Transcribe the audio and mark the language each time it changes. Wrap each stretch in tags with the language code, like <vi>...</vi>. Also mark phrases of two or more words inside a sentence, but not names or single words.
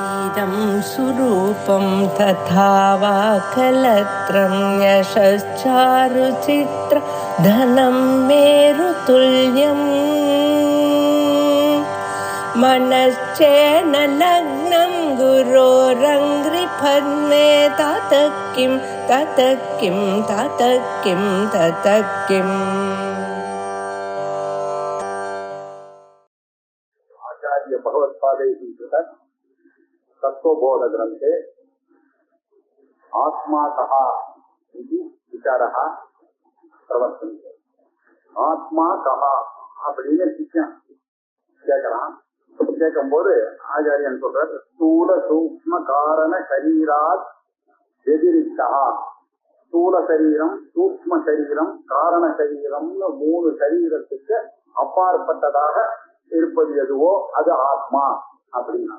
<sa>इदं सुरूपं तथा वा कलत्रं यशश्चारुचित्र धनं मेरुतुल्यम् मनश्चेन लग्नं गुरोरङ्घ्रिपद्मे ततः किं ततः किं ततः किं ततः किम् आचार्य भगवत्पादैः तत्त्वबोध ग्रन्थे आत्मा कः इति विचारः प्रवर्तन्ते. आत्मा कः</sa> <ta>அப்படின்னு சிஷ்யன் கேட்கறான். கேட்கும்போது ஆச்சாரியன் சொல்றார்,</ta> <sa>स्थूल सूक्ष्म कारण शरीरात् व्यतिरिक्ता.</sa> <ta>ஸ்தூல சரீரம், சூக்ம சரீரம், காரண சரீரம்னு 3 சரீரத்துக்கு அப்பாற்பட்டதாக இருப்பது எதுவோ அது ஆத்மா அப்படின்னா.</ta>